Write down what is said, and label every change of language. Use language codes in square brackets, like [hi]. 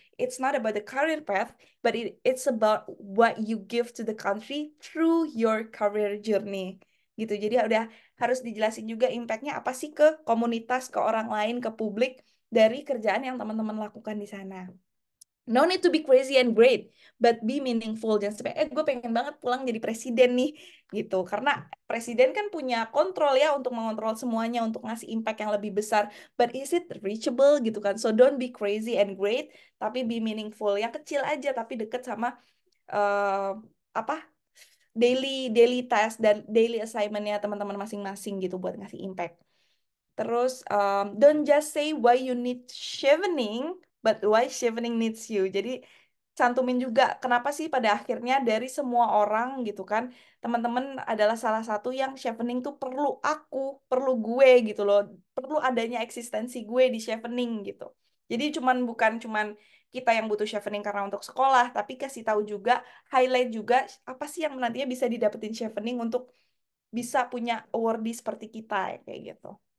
[en] It's not about the career path, but it's about what you give to the country through your career journey. Gitu. [id] Jadi udah harus dijelasin juga impact-nya apa sih ke komunitas, ke orang lain, ke publik dari kerjaan yang teman-teman lakukan di sana. [en] No need to be crazy and great, but be meaningful. [id] Jangan sampai, gue pengen banget pulang jadi presiden nih, gitu. Karena presiden kan punya kontrol ya untuk mengontrol semuanya, untuk ngasih impact yang lebih besar. [en] But is it reachable gitu kan? So don't be crazy and great, tapi be meaningful. [id] Yang kecil aja, tapi deket sama apa daily task dan daily assignment-nya teman-teman masing-masing gitu buat ngasih impact. Terus, [en] don't just say why you need chevening, but why chevening needs you. [id] Jadi cantumin juga kenapa sih pada akhirnya dari semua orang gitu kan, teman-teman adalah salah satu yang chevening tuh perlu aku, perlu gue gitu loh, perlu adanya eksistensi gue di chevening gitu. Jadi bukan cuman kita yang butuh chevening karena untuk sekolah, tapi kasih tahu juga, highlight juga apa sih yang nantinya bisa didapetin chevening untuk bisa punya awardee seperti kita kayak gitu.